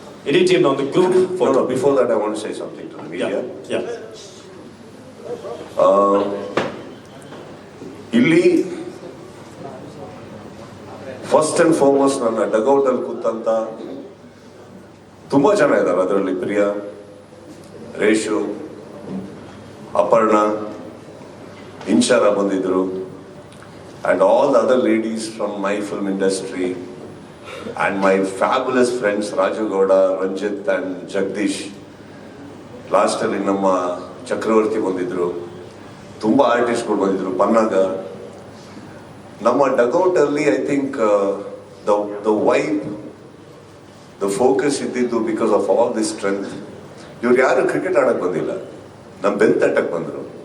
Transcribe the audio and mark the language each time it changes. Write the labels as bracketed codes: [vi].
[kn] ಇಡೀ ಟೀಮ್ ಒಂದು group photo. [en] Before that I want to say something to the media. [kn] ಇಲ್ಲಿ [en] first and foremost [kn] ನನ್ನ dugout ಅಲ್ಲಿ ಕೂತಂತ ತುಂಬಾ ಜನ ಇದ್ದಾರೆ. ಅದರಲ್ಲಿ [en] Priya, Reshu, Aparna, Inshara [kn] ಬಂದಿದ್ರು, [en] and all the other ladies from my film industry and my fabulous friends Raju Gowda, Ranjit and Jagdish. [kn] Last ಅಲ್ಲಿ ನಮ್ಮ ಚಕ್ರವರ್ತಿ ಬಂದಿದ್ರು, ತುಂಬಾ ಆರ್ಟಿಸ್ಟ್ಗಳು ಬಂದಿದ್ರು, ಪನ್ನಾಗ. ನಮ್ಮ ಡಗೌಟ್ ಅಲ್ಲಿ [en] I think the vibe, the focus [kn] ಇದ್ದಿದ್ದು [en] Because of all this strength. [kn] ಇವ್ರು ಯಾರು ಕ್ರಿಕೆಟ್ ಆಡಕ್ ಬಂದಿಲ್ಲ, ನಮ್ಮ ಬೆನ್ ತಟ್ಟಕ್ಕೆ ಬಂದರು.